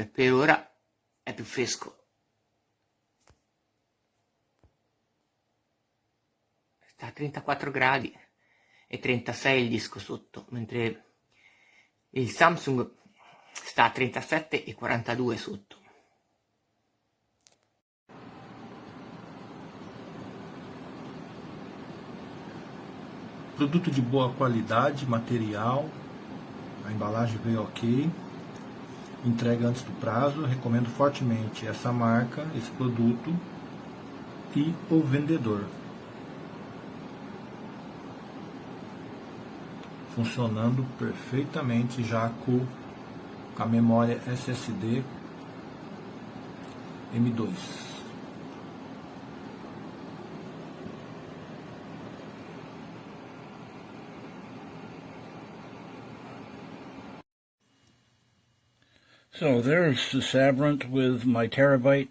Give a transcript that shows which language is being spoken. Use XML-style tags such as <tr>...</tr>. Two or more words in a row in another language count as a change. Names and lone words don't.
<it>Per ora è più fresco. Sta a 34 gradi e 36 il disco sotto, mentre il Samsung sta a 37 e 42 sotto.</it> <pt>Produto de boa qualidade, material, a embalagem veio ok, entrega antes do prazo, recomendo fortemente essa marca, esse produto e o vendedor. Funcionando perfeitamente já com a memória SSD M2.</pt> <en>So there's the Sabrent with my terabyte.</en>